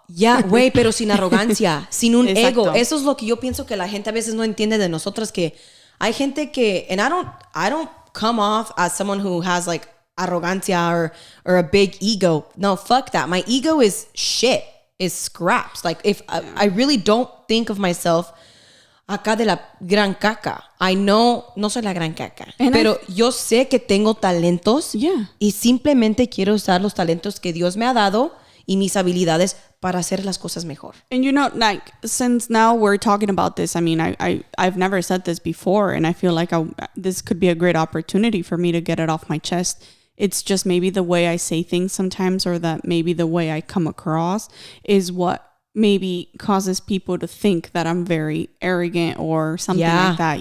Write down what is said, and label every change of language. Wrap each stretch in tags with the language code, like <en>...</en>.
<es>Ya, güey, pero sin arrogancia, sin un ego. Eso es lo que yo pienso que la gente a veces no entiende de nosotras, que hay gente que,</es> <en>and I don't come off as someone who has like</en> <es>arrogancia</es> <en>or a big ego. No, fuck that. My ego is shit, is scraps. Like if I really don't think of myself</en> <es>acá de la gran caca.</es> <en>I know,</en> <es>no soy la gran caca, pero yo sé que tengo talentos y simplemente quiero usar los talentos que Dios me ha dado y mis habilidades para hacer las cosas mejor.</es> <en>And you know, like, since now we're talking about this, I mean, I've never said this before, and I feel like this could be a great opportunity for me to get it off my chest. It's just maybe the way I say things sometimes, or that maybe the way I come across is what maybe causes people to think that I'm very arrogant or something like that.</en>